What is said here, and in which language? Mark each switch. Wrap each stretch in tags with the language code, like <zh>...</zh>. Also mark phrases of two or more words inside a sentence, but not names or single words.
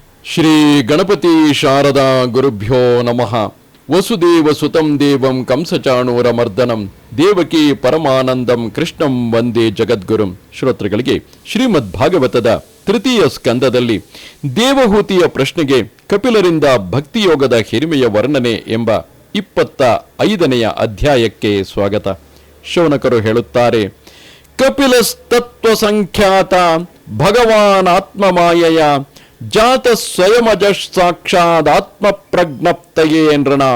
<sa>ಶ್ರೀ ಗಣಪತಿ ಶಾರದಾ ಗುರುಭ್ಯೋ ನಮಃ. ವಸುದೇವ ಸುತಂ ದೇವಂ ಕಂಸಚಾಣೂರಮರ್ದನಂ ದೇವಕಿ ಪರಮಾನಂದಂ ಕೃಷ್ಣಂ ವಂದೇ ಜಗದ್ಗುರುಂ.</sa> <kn>ಶ್ರೋತೃಗಳಿಗೆ ಶ್ರೀಮದ್ ಭಾಗವತದ ತೃತೀಯ ಸ್ಕಂದದಲ್ಲಿ ದೇವಹೂತಿಯ ಪ್ರಶ್ನೆಗೆ ಕಪಿಲರಿಂದ ಭಕ್ತಿಯೋಗದ ಹಿರಿಮೆಯ ವರ್ಣನೆ ಎಂಬ 25ನೆಯ ಅಧ್ಯಾಯಕ್ಕೆ ಸ್ವಾಗತ. ಶೌನಕರು ಹೇಳುತ್ತಾರೆ,</kn> <sa>ಕಪಿಲಸ್ತತ್ವ ಸಂಖ್ಯಾತ ಭಗವಾನ್ ಆತ್ಮಮಾಯಯ ಜಾತ ಸ್ವಯಮಜ ಸಾಕ್ಷಾದಾತ್ಮ ಪ್ರಜ್ಞಪ್ತಯೇ ನೃಣಾಂ.</sa>